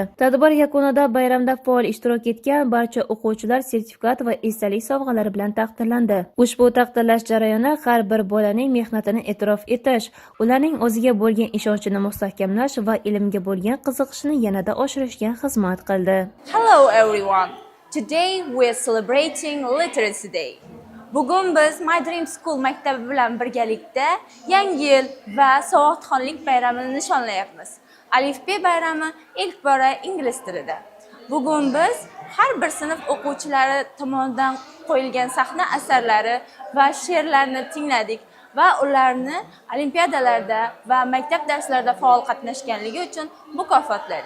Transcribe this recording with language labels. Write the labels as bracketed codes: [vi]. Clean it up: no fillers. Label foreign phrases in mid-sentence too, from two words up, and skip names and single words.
[uz] Tadbir yakunida bayramda faol ishtirok etgan barcha o'quvchilar sertifikat va esdalik sovg'alari bilan taqdirlandi. Ushbu taqdirlash jarayoni har bir bolaning mehnatini e'tirof etish, ularning o'ziga bo'lgan ishonchini mustahkamlash va ilmga bo'lgan qiziqishini yanada oshirishga xizmat qildi. [en] Hello everyone. Today we are celebrating Literacy Day. [uz] Bugun biz My Dream School maktabi bilan birgalikda Yangi yil va savodxonlik bayramini nishonlayapmiz. Alifbe bayrami ilk bora ingliz tilida. Bugun biz har bir sinf o'quvchilari tomonidan qo'yilgan sahna asarlari va she'rlarni tingladik va ularni olimpiadalarda va maktab darslarida faol qatnashganligi uchun mukofotladik.